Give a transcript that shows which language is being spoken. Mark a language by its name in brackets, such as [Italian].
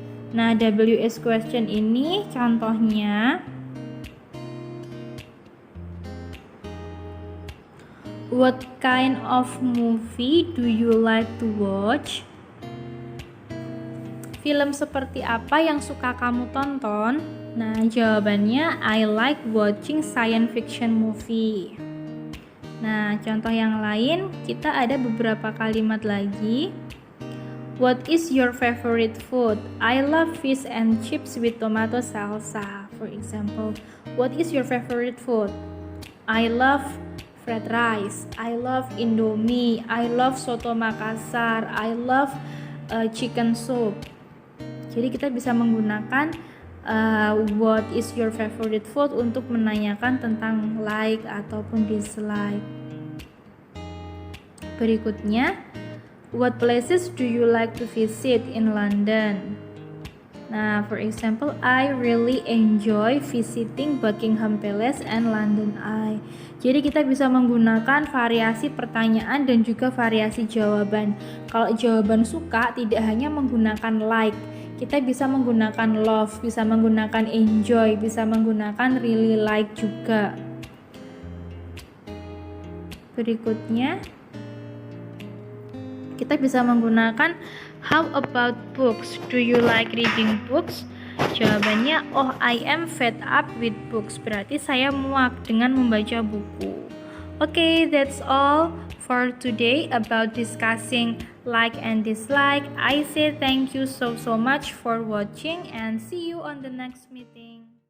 [English] Nah, WH question [Indonesian] ini contohnya, [English] what kind of movie do you like to watch? [Indonesian] Film seperti apa yang suka kamu tonton? Nah, jawabannya [English] I like watching science fiction movie. [Indonesian] Nah, contoh yang lain, kita ada beberapa kalimat lagi. [English] What is your favorite food? I love fish and chips with tomato salsa. For example, what is your favorite food? I love fried rice. I love Indomie. I love soto Makassar. I love chicken soup. [Indonesian] Jadi kita bisa menggunakan [English] what is your favorite food [Indonesian] untuk menanyakan tentang like ataupun dislike. [English] Berikutnya, what places do you like to visit in London? Nah, for example, I really enjoy visiting Buckingham Palace and London Eye. [Indonesian] Jadi kita bisa menggunakan variasi pertanyaan dan juga variasi jawaban. Kalau jawaban suka tidak hanya menggunakan like, kita bisa menggunakan love, bisa menggunakan enjoy, bisa menggunakan really like juga. Berikutnya, kita bisa menggunakan [English] how about books? Do you like reading books? Jawabannya, oh I am fed up with books. [Indonesian] Berarti saya muak dengan membaca buku. [English] Okay, that's all for today about discussing like and dislike. I say thank you so much for watching and see you on the next meeting.